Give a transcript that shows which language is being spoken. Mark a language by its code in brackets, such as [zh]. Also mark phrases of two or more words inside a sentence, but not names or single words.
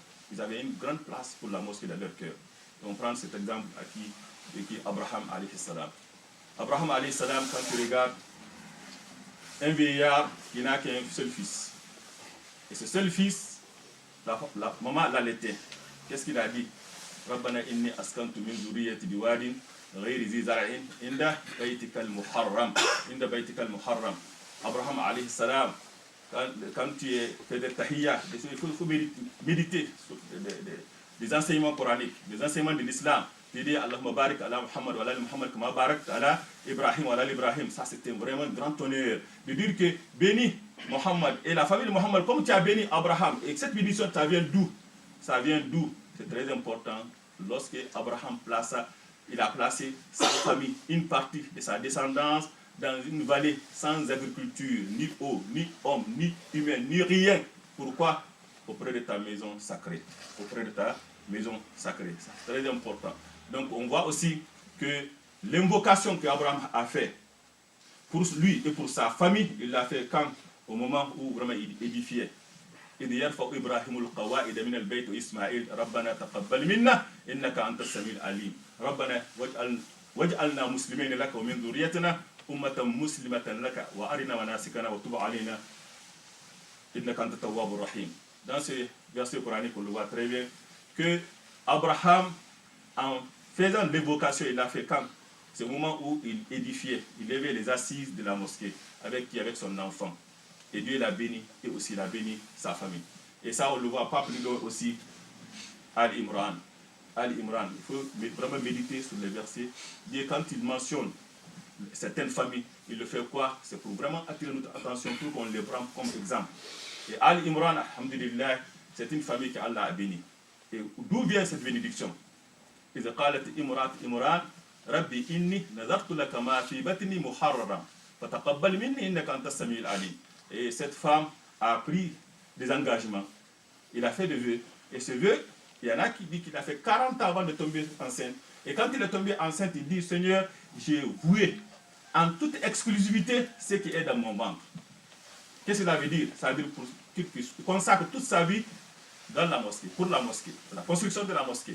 [fr] Ils avaient une grande place pour la mosquée dans leur cœur. On prend cet exemple qui Abraham [ar] عليه السلام. [fr] Abraham [ar] عليه السلام, [fr] quand tu regardes un vieillard qui n'a qu'un seul fils. Et ce seul fils, la maman l'allaitait. Qu'est-ce qu'il a dit? [ar] ربنا إني أسكنت من ذريتي بواد غير ذي زرع عند بيتك المحرم. عند بيتك المحرم. [fr] Abraham [ar] عليه السلام, [fr] quand tu es fait des tahiyya, il faut méditer sur des enseignements coraniques, des enseignements de l'islam. [ar] Tu dis اللهم بارك على محمد وعلى محمد كما بارك على إبراهيم وعلى إبراهيم. [fr] Ça, c'était vraiment un grand honneur de dire que bénis Muhammad et la famille de Muhammad comme tu as béni Abraham. Et cette bénédiction, ça vient d'où? Ça vient d'où? C'est très important. Lorsque Abraham il a placé sa famille, une partie de sa descendance dans une vallée sans agriculture, ni eau, ni homme, ni humain, ni rien. Pourquoi? Auprès de ta maison sacrée. Auprès de ta maison sacrée. C'est très important. Donc on voit aussi que l'invocation qu'Abraham a fait pour lui et pour sa famille, il l'a fait quand? Au moment où vraiment il édifiait. [ar] إذ يرفع إبراهيم القواعد من البيت وإسماعيل ربنا تقبل منا إنك أنت السميع العليم ربنا واجعلنا مسلمين لك ومن ذريتنا أمة مسلمة لك وأرنا مناسكنا وتب علينا إنك أنت التواب الرحيم. [fr] Dans ce verset coranique, on le voit très bien que Abraham, en faisant l'évocation, il l'a fait quand? C'est au moment où il édifiait, il levait les assises de la mosquée avec son enfant. Et Dieu l'a béni et aussi il a béni sa famille. Et ça, on le voit pas plus loin aussi. Al-Imran. Al-Imran. Il faut vraiment méditer sur les versets. Dieu, quand il mentionne certaines familles, il le fait quoi? C'est pour vraiment attirer notre attention pour qu'on les prenne comme exemple. Et Al-Imran, alhamdulillah, c'est une famille qu'Allah a bénie. Et d'où vient cette bénédiction? [ar] إذا قالت امرأة إمران ربي إني نذرت لك ما في بطني محررا فتقبل مني إنك أنت السميع العليم. [fr] Et cette femme a pris des engagements. Il a fait des vœux. Et ce vœu, il y en a qui disent qu'il a fait 40 ans avant de tomber enceinte. Et quand il est tombé enceinte, il dit, Seigneur, j'ai voué en toute exclusivité ce qui est dans mon ventre. Qu'est-ce que ça veut dire? Ça veut dire qu'il consacre toute sa vie dans la mosquée, pour la mosquée, pour la construction de la mosquée.